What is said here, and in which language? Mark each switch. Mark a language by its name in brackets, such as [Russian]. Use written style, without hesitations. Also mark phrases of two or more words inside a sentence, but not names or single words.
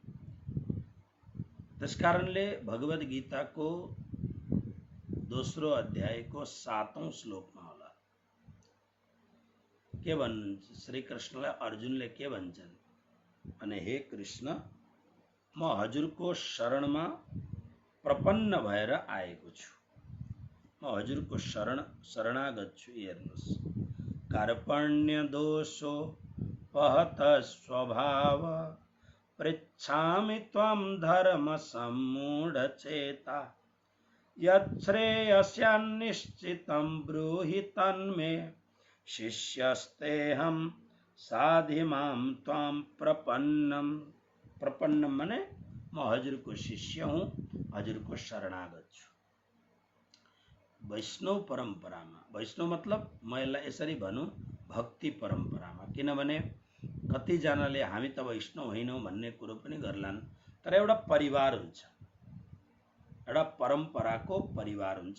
[Nepali] त्यसकारणले भगवद गीताको 2रो अध्यायको 7औं श्लोकमा होला के भन्नुहुन्छ, श्री कृष्णलाई अर्जुनले के भन्छन् भने हे कृष्ण, म हजुरको शरणमा प्रपन्न भएर आएको छु, म हजुरको शरणागत छु। हेर्नुहोस्, [Sanskrit] कार्पण्य दोषो पहत स्वभाव पृच्छामि त्वं धर्म सम्मूढ़ चेता यच्छ्रेयस्यान्निश्चितं ब्रूहि तन्मे शिष्यस्तेहं साधि मां त्वां प्रपन्नम। [Nepali] प्रपन्नम माने म हजुरको शिष्य हूँ, हजुरको शरणागत छु। वैष्णव परम्परामा, वैष्णव मतलब म यसलाई यसरी भनौँ भक्ति परम्परामा, किनभने कतिजनाले हामी त वैष्णव होइनौँ भन्ने कुरो पनि गर्लान्, तर एउटा परिवार हुन्छ, एउटा परम्पराको परिवार हुन्छ।